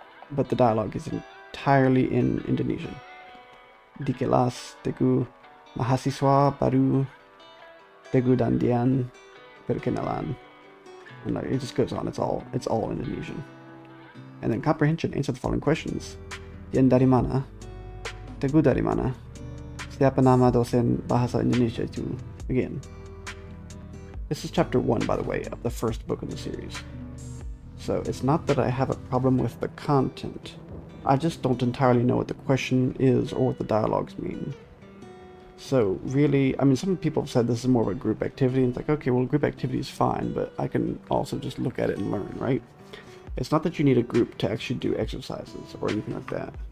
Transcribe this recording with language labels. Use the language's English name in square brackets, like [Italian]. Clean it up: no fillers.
[English] But the dialogue is entirely in Indonesian. [Indonesian] Di kelas, teguh, mahasiswa baru, teguh dan dian, berkenalan. [English] And it just goes on. It's all Indonesian. And then comprehension. Answer the following questions. [Indonesian] Dian dari mana? Teguh dari mana? Siapa nama dosen bahasa Indonesia itu? [English] Again. This is chapter 1, by the way, of the first book of the series. So it's not that I have a problem with the content. I just don't entirely know what the question is or what the dialogues mean. So really, some people have said this is more of a group activity, and it's like, okay, well, group activity is fine, but I can also just look at it and learn, right? It's not that you need a group to actually do exercises or anything like that.